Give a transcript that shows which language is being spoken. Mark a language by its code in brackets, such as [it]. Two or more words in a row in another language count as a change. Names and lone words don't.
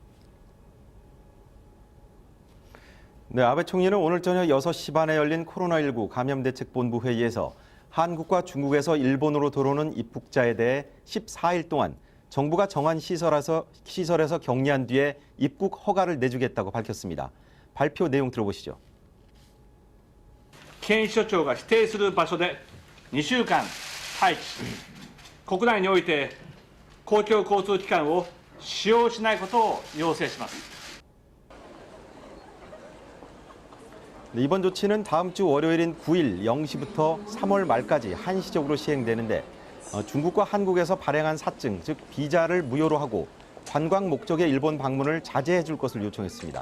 [ko] 네, 아베 총리는 오늘 저녁 6시 반에 열린 코로나19 감염대책본부 회의에서 한국과 중국에서 일본으로 들어오는 입국자에 대해 14일 동안 정부가 정한 시설에서 격리한 뒤에 입국 허가를 내주겠다고 밝혔습니다. 발표 내용 들어보시죠. [ja] 検疫所長が指定する場所で2週間待機、国内において公共交通機関を使用しないことを要請します。 [ko] 이번 조치는 다음 주 월요일인 9일 0시부터 3월 말까지 한시적으로 시행되는데 중국과 한국에서 발행한 사증, 즉 비자를 무효로 하고 관광 목적의 일본 방문을 자제해 줄 것을 요청했습니다.